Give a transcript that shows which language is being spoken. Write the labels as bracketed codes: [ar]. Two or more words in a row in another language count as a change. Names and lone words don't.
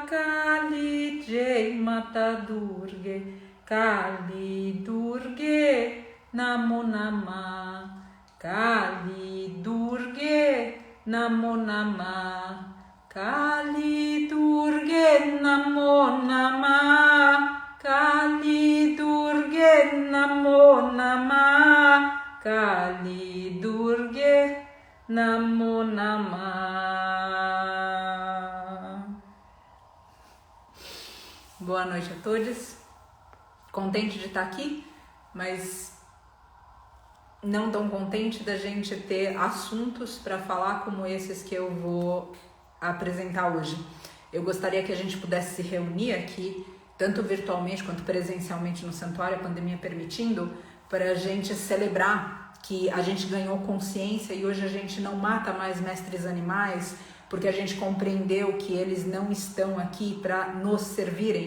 [sa] काली जय माता दुर्गा काली दुर्गा नमो नमः काली दुर्गा नमो नमः काली दुर्गा नमो नमः काली दुर्गा नमो नमः काली दुर्गा नमो नमः. [pt] Boa noite a todos. Contente de estar aqui, mas não tão contente da gente ter assuntos para falar como esses que eu vou apresentar hoje. Eu gostaria que a gente pudesse se reunir aqui, tanto virtualmente quanto presencialmente no santuário, a pandemia permitindo, para a gente celebrar que a gente ganhou consciência e hoje a gente não mata mais mestres animais, porque a gente compreendeu que eles não estão aqui para nos servirem.